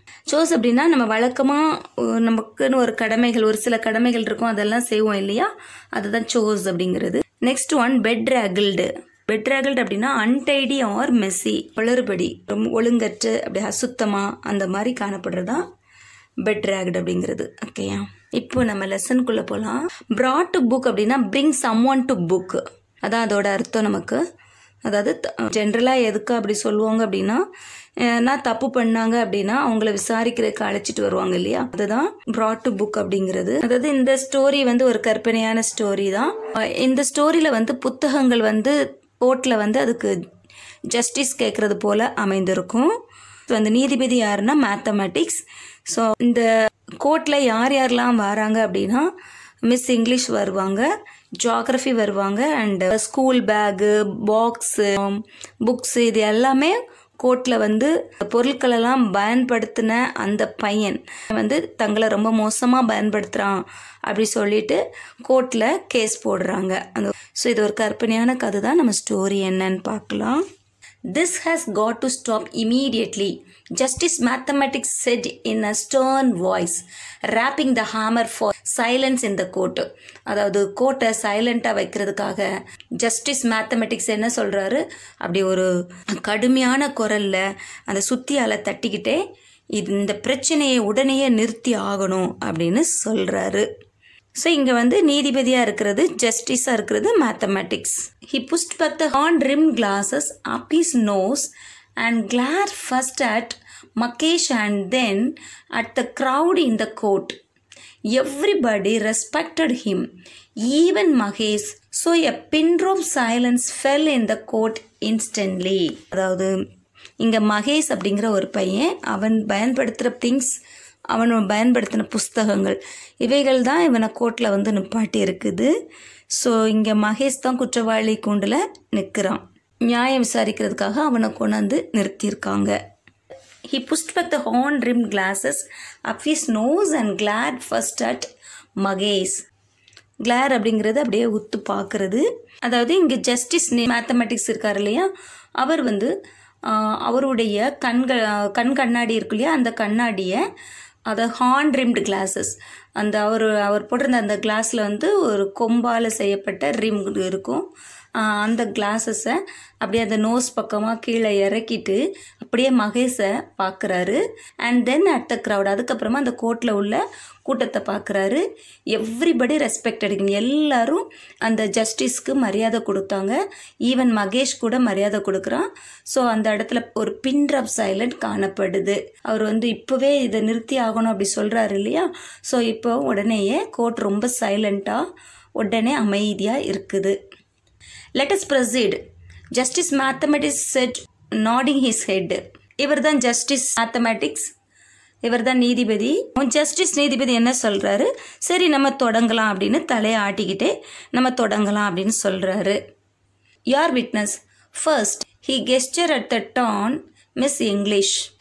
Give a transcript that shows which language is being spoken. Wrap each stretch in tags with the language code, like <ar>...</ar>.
<ta>Sous அப்படின்னா நம்ம வழக்கமாக நமக்குன்னு ஒரு கடமைகள், ஒரு சில கடமைகள் இருக்கும், அதெல்லாம் செய்வோம் இல்லையா, அதுதான் சோஸ் அப்படிங்கிறது. Next one பெட்ராகிள்டு. பெட்ராகிள்டு அப்படின்னா</ta> <en>untidy or messy,</en> <ta>குளறுபடி, ரொம்ப ஒழுங்கற்று, அப்படி அசுத்தமாக, அந்த மாதிரி காணப்படுறது தான் பெட்ராகிட் அப்படிங்கிறது. ஓகேயா, இப்போ நம்ம லெசனுக்குள்ளே போகலாம். brought to book அப்படின்னா</ta> <en>bring someone to book,</en> <ta>அதான் அதோட அர்த்தம் நமக்கு. அதாவது ஜென்ரலாக எதுக்கு அப்படி சொல்லுவாங்க அப்படின்னா, நான் தப்பு பண்ணாங்க அப்படின்னா அவங்கள விசாரிக்கிறதுக்கு அழைச்சிட்டு வருவாங்க இல்லையா, அதுதான் brought to book அப்படிங்கிறது. அதாவது இந்த ஸ்டோரி வந்து ஒரு கற்பனையான ஸ்டோரி தான். இந்த ஸ்டோரியில் புத்தகங்கள் கோர்ட்டில் அதுக்கு ஜஸ்டிஸ் கேட்கறது போல அமைந்திருக்கும். அந்த நீதிபதி யாருன்னா மேத்தமெட்டிக்ஸ். ஸோ இந்த கோர்ட்டில் யார் யாரெல்லாம் வராங்க அப்படின்னா, மிஸ் இங்கிலீஷ் வருவாங்க, ஜியாகிரஃபி வருவாங்க, and school bag, box, books, இது எல்லாமே கோர்ட்டில் பொருட்களெல்லாம் பயன்படுத்தின அந்த பையன் தங்களை ரொம்ப மோசமாக பயன்படுத்துகிறான் அப்படி சொல்லிட்டு கோர்ட்டில் கேஸ் போடுறாங்க. ஸோ இது ஒரு கற்பனையான கதை தான். நம்ம ஸ்டோரி என்னன்னு பார்க்கலாம்.</ta> <en>This has got to stop immediately, Justice Mathematics said in a stern voice, rapping the hammer for silence in the court.</en> <ta>அதாவது கோர்ட்டை சைலண்டாக வைக்கிறதுக்காக ஜஸ்டிஸ் மேத்தமெட்டிக்ஸ் என்ன சொல்கிறாரு, அப்படி ஒரு கடுமையான குரலில் அந்த சுத்தியால் தட்டிக்கிட்டே இந்த பிரச்சனையை உடனேயே நிறுத்தி ஆகணும் அப்படின்னு சொல்கிறாரு. ஸோ இங்கே நீதிபதியாக இருக்கிறது, ஜஸ்டிஸாக இருக்கிறது mathematics.</ta> <en>He pushed back the horn-rimmed glasses up his nose and glared first at Mukesh and then at the crowd in the court. Everybody respected him, even Mahesh. So a pin drop silence fell in the court instantly.</en> <ta>அதாவது இங்கே மகேஷ் அப்படிங்கிற ஒரு பையன், அவன் பயன்படுத்துகிற things, அவன் பயன்படுத்தின புஸ்தகங்கள், இவைகள் தான் இவனை கோர்ட்டில் நிப்பாட்டி இருக்குது. ஸோ இங்கே மகேஷ் தான் குற்றவாளி கூண்டில் நிற்கிறான். நியாயம் விசாரிக்கிறதுக்காக அவனை கொண்டாந்து நிறுத்தியிருக்காங்க.</ta> <en>He pushed back the horn-rimmed glasses up his nose and glared first at Mahesh.</en> <ta>கிளார் அப்படிங்கிறது அப்படியே உத்து பார்க்குறது. அதாவது இங்கே ஜஸ்டிஸ் மேத்தமெட்டிக்ஸ் இருக்கார் இல்லையா, அவர் வந்து அவருடைய கண் கண்ணாடி இருக்கு இல்லையா, அந்த கண்ணாடியை அதை ஹார்ன் ரிம்டு கிளாஸஸ், அந்த அவர் போட்டிருந்த அந்த கிளாஸில் வந்து ஒரு கொம்பால் செய்யப்பட்ட ரிம் இருக்கும். அந்த கிளாஸஸை அப்படியே அந்த நோஸ் பக்கமாக கீழே இறக்கிட்டு அப்படியே மகேஷை பார்க்குறாரு.</ta> <en>and then at the crowd,</en> <ta>அதுக்கப்புறமா அந்த கோர்ட்டில் உள்ள கூட்டத்தை பார்க்குறாரு.</ta> <en>everybody respect</en> <ta>அடிக்கணும், எல்லாரும் அந்த ஜஸ்டிஸ்க்கு மரியாதை கொடுத்தாங்க. ஈவன் மகேஷ் கூட மரியாதை கொடுக்குறான். ஸோ அந்த இடத்துல ஒரு பின் ட்ராப் சைலண்ட் காணப்படுது. அவர் வந்து இப்போவே இதை நிறுத்தி ஆகணும் அப்படி சொல்கிறாரு இல்லையா. ஸோ இப்போ உடனேயே கோர்ட் ரொம்ப சைலண்ட்டாக உடனே அமைதியாக இருக்குது.</ta> <en>Let us proceed. Justice Mathematics said, nodding his head.</en> <ta>இவர் தான் ஜஸ்டிஸ் மேத்தமெட்டிக்ஸ், இவர் தான் நீதிபதி. ஜஸ்டிஸ் நீதிபதி என்ன சொல்கிறாரு, சரி நம்ம தொடங்கலாம் அப்படின்னு தலையை ஆட்டிக்கிட்டே நம்ம தொடங்கலாம் அப்படின்னு சொல்கிறாரு.</ta> <en>யார் witness first he gestured at the turn miss English.</en>